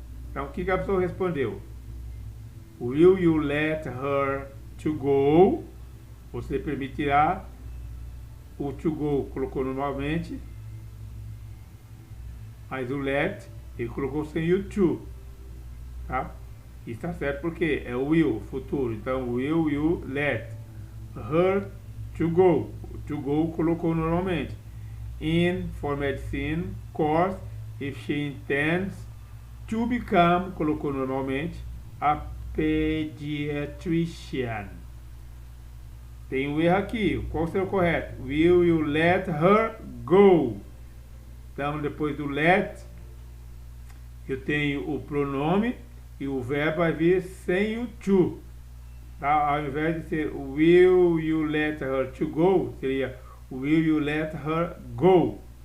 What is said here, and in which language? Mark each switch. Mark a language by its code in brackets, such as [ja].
[pt] Então, o que a pessoa respondeu? [en] Will you let her to go? [pt] Você permitirá. O to go colocou normalmente, mas o let ele colocou sem o to, tá? E está certo porque é o will, futuro. Então, [en] will you let her to go? [pt] O to go colocou normalmente. [en] In for medicine course, if she intends to become, [pt] colocou normalmente, [en] a pediatrician. [pt] Tem um erro aqui. Qual será o correto? [en] Will you let her go? [pt] Então, depois do let, eu tenho o pronome e o verbo vai vir sem o to. Tá? Ao invés de ser [en] will you let her to go, [pt] seria [en] will you let her go?